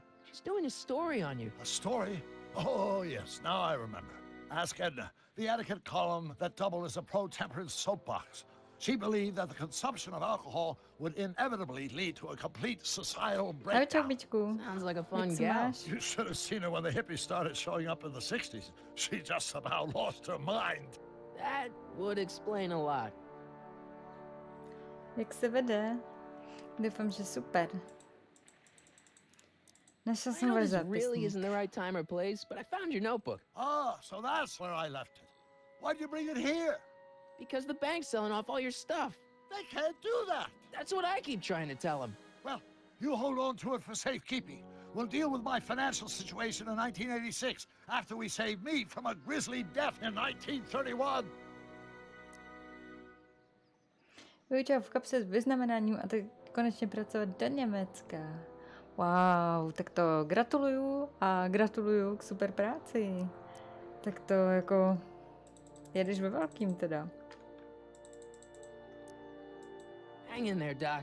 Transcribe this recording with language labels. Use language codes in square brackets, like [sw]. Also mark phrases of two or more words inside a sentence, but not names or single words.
[en] She's doing a story on you. A story? Oh, yes, now I remember. Ask Edna, the etiquette column that doubled as a pro-temperance soapbox. She believed that the consumption of alcohol would inevitably lead to a complete societal [cs] Ahoj, [en] breakdown. [cs] čaubičku. [en] Sounds like a fun [cs] Jak se [en] gal. [cs] máš? [en] You should have seen her when the hippies started showing up in the 60s. She just about lost her mind. That would explain a lot. [cs] Jak se vede? Doufám, že super. Našel [en] I [cs] jsem [en] know [cs] váš [en] this really [cs] zápisník. [en] isn't the right time or place, but I found your notebook. Ah, so that's where I left it. Why'd you bring it here? Because the bank's selling off all your stuff. They can't do that. That's what I keep trying to tell them. Well, you hold on to it for safekeeping. We'll deal with my financial situation in 1986 after we saved me from a grisly death in 1931. [cs] Vyučila v kapse s vyznamenáním a tak konečně pracovat do Německa. Wow, tak to gratuluju a gratuluju k super práci. Tak to jako jedeš ve velkým teda. [en] Hang in there, Doc.